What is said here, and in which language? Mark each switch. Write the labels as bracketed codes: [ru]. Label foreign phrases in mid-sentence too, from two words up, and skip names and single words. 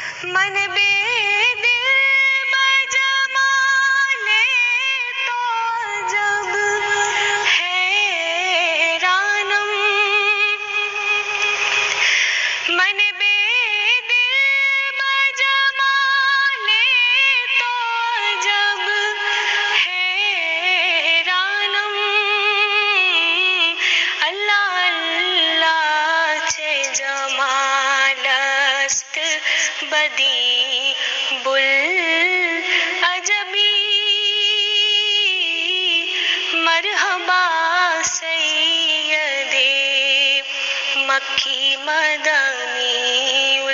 [fa] من بے دل بجمال تو جب حیرانم، من بے دل بجمال تو جب حیرانم، اللہ اللہ چه جمال است بدی بُالعجبی، [ar] مرحبا سید مکی مدنی